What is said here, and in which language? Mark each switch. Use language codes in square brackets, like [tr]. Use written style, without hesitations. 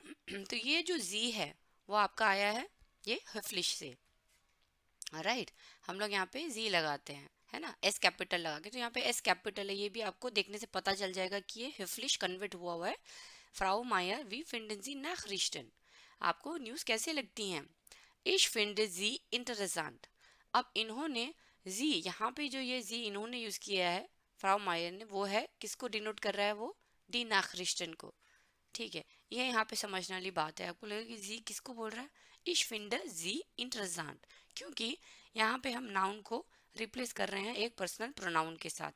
[hi] तो ये जो जी है वो आपका आया है ये हफ्लिश से, राइट। हम लोग यहाँ पे जी लगाते हैं, है ना, एस कैपिटल लगा के, तो यहाँ पे एस कैपिटल है, ये भी आपको देखने से पता चल जाएगा कि ये हफ्लिश कन्वर्ट हुआ है। फ्राउ मायर वी फिंडन जी नाखरिश्टन, आपको न्यूज़ कैसे लगती हैं। [de] Ich finde sie interessant। [hi] अब इन्होंने जी, यहाँ पे जो ये जी इन्होंने यूज किया है फ्राउ मायर ने, वो है किसको डिनोट कर रहा है? वो डी नाखरिस्टन को। ठीक है, ये यहाँ पे समझने वाली बात है। आपको लगेगा कि जी किसको बोल रहा है? [de] Ich finde sie interessant, [hi] क्योंकि यहाँ पे हम नाउन को रिप्लेस कर रहे हैं एक पर्सनल प्रोनाउन के साथ।